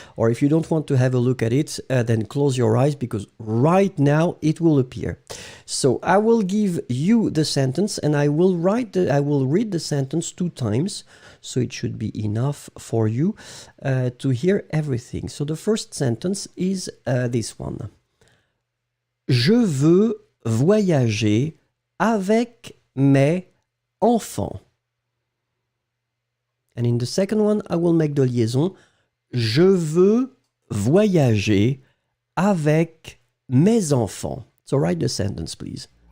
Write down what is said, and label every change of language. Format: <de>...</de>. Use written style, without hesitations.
<en>Or if you don't want to have a look at it, then close your eyes because right now it will appear. So I will give you the sentence and I will read the sentence 2 times. So it should be enough for you to hear everything. So the first sentence is this one.</en> <fr>Je veux voyager avec mes enfants.</fr> <en>And in the second one, I will make the liaison.</en> <fr>Je veux voyager avec mes enfants.</fr> <en>So write the sentence, please.</en>